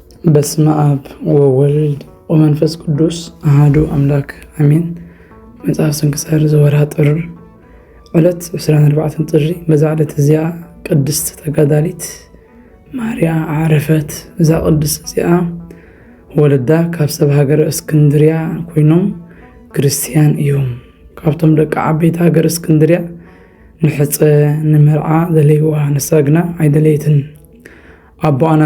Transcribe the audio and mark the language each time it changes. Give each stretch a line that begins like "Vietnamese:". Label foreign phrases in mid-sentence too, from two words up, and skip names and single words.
Geez: በስመ አብ ወወልድ ወመንፈስ ቅዱስ አሐዱ አምላክ አሜን። መጽሐፍ ስንክሳር ዘወርኃ ጥር ዕለት 24 ጥሪ።
Tigrinya: በዛ ዕለት እዚኣ ቅድስት ተጋዳሊት ማርያ ዓረፈት። እዛ ቅድስት እዚኣ ወለዳ ካብ ሰብ ሃገረ እስክንድርያ ኮይኖም ክርስቲያን እዮም። ካብቶም ደቂ ዓበይቲ ሃገረ እስክንድርያ ንሕፀ ንመርዓ ደለይዋ ንሳግና ኣይደለይትን። አቦአን